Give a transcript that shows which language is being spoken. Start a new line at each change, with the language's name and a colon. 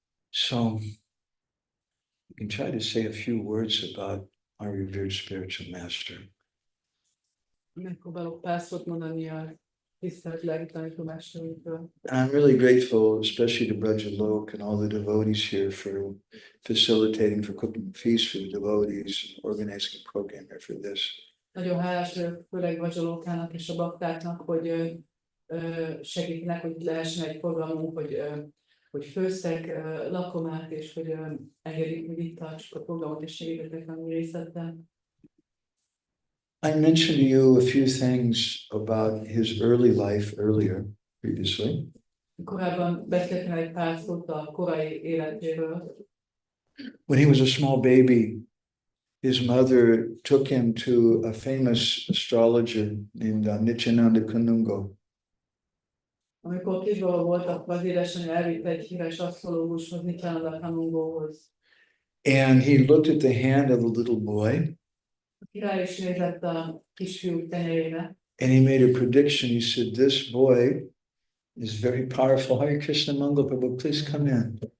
English: So you can try to say a few words about our revered spiritual master.
Hungarian: Megpróbálok pár szót mondani a tisztelt lelkitanítómesterünkről.
English: And I'm really grateful, especially to Braja Lok and all the devotees here for facilitating, for cooking feasts for the devotees, organizing a program here for this.
Hungarian: Nagyon hálás vagyok, főleg Vadzsalókának és a baktáknak, hogy segítenek, hogy lehessen egy programunk, hogy főztek lakomát, és hogy engedik, hogy itt tartsuk a programot, és segítettek a mi részlettel.
English: I mentioned to you a few things about his early life earlier, previously.
Hungarian: Korábban beszéltem egy pár szót a korai életéről.
English: When he was a small baby, his mother took him to a famous astrologer named Nityananda Kanungo.
Hungarian: Amikor kisbaba volt, akkor az édesanyja elvitt egy híres asztrológushoz, Nityananda Kanungóhoz.
English: And he looked at the hand of the little boy.
Hungarian: A király is nézett a kisfiú tenyerére.
English: And he made a prediction. He said, this boy is very powerful. Hare Krishna Mangal Prabhu, please come in.